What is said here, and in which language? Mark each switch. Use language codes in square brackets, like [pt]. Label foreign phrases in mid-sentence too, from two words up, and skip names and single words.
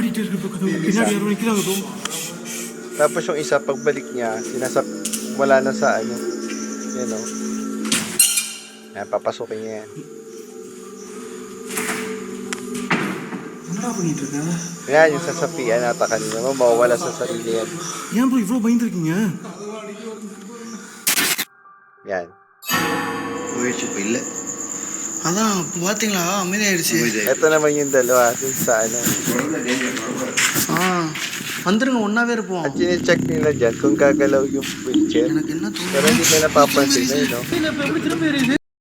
[ta] ஆடிட்டே இருக்கு ப்ரோ கதவு. பின்னாடி யாரோ நிக்கிறாங்க ப்ரோ. [tl] Tapos yung isa, pagbalik niya, wala na sa ano. Yan o. Yan, papasukin niya yan. [ta] என்னடா பண்ணிட்டு இருக்க? [tl] Yan, yung sasapian nata kanina mo, mawawala sa sarili yan. [ta] ஏன் ப்ரோ இவ்வளவு பயந்துருக்கீங்க? [tl] Yan. [ta] போயிடுச்சு இப்போ இல்லை. அதான் இப்போ பார்த்தீங்களா அமைதியாயிடுச்சு. [tl] Ito naman yung dalawa, dun sa ano. [ta] குழந்தை டேஞ்சர் குழந்தை. வந்துருங்க, ஒன்னாவே இருப்போம். [tl] At chine-check nila dyan kung gagalaw yung wheelchair. [ta] எனக்கு என்ன தோணுது, [tl] Pero hindi nila napapansin na yun, no? [ta] இப்போ எப்படி திரும்ப எரியுது?